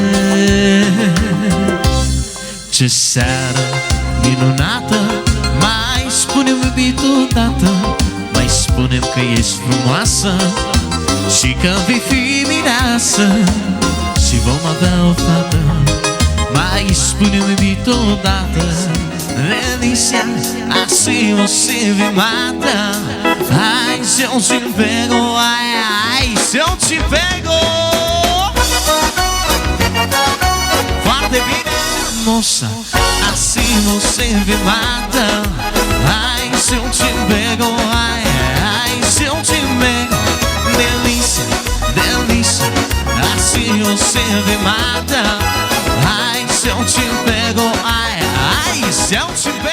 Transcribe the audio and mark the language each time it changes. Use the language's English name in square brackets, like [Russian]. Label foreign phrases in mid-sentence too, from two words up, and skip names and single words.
[Romanian] Ce seară minunată, mai spune-mi iubitul odată, mai spune-mi că ești frumoasă și că vei fi mireasă și vom avea o fată. Mai spune-mi iubitul odată, [Portuguese] delícia, assim você me mata. Ai, se eu te pego, ai, ai, se eu te pego. [Romanian] Foarte bine, [Portuguese] moça, assim você me mata. Ai, se eu te pego, ai, ai, se eu te pego. Delícia, delícia, assim você me mata. Ai, se eu te pego, ai, ai, se eu te